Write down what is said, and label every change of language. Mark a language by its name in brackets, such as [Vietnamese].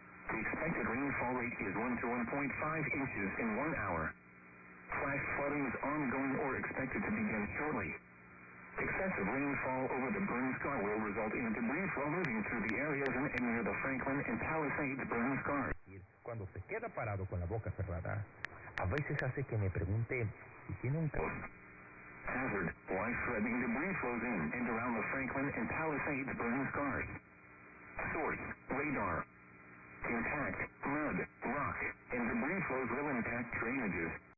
[English] The expected rainfall rate is 1 to 1.5 inches in 1 hour. Flash flooding is ongoing or expected to begin shortly. Excessive rainfall over the burn scar will result in debris flow moving through the areas in and near the Franklin and Palisades burn scars. [Spanish] Cuando se queda parado con la boca cerrada, a veces hace que me pregunte si tiene un [English] Hazard, life-threatening debris flows in and around the Franklin and Palisades burn scars. Source, radar. Impact, mud, rock, and debris flows will impact drainages.